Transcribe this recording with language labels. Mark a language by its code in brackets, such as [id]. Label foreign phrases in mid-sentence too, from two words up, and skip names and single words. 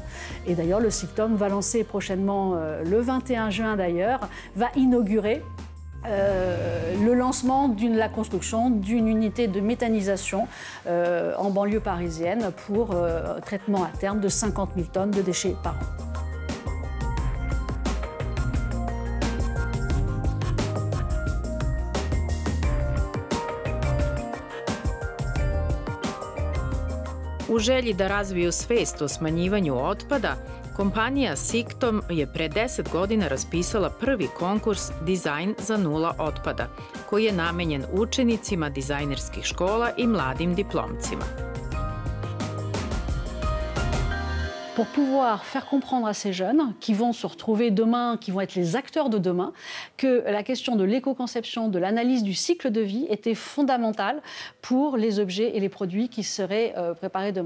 [fr] Et d'ailleurs, le SICTOM va lancer prochainement, le 21 juin d'ailleurs, va inaugurer le lancement de la construction d'une unité de méthanisation en banlieue parisienne pour traitement à terme de 50 000 tonnes de déchets par an. [sr] U želji da razviju svest o smanjivanju otpada, kompanija SICTOM je pre 10 godina raspisala prvi konkurs Dizajn za nula otpada, koji je namenjen učenicima dizajnerskih škola i mladim diplomcima. [fr] Pour pouvoir faire comprendre à ces jeunes qui vont se retrouver demain, qui vont être les acteurs de demain, que la question de l'éco-conception, de l'analyse du cycle de vie était fondamentale pour les objets et les produits qui seraient préparés demain.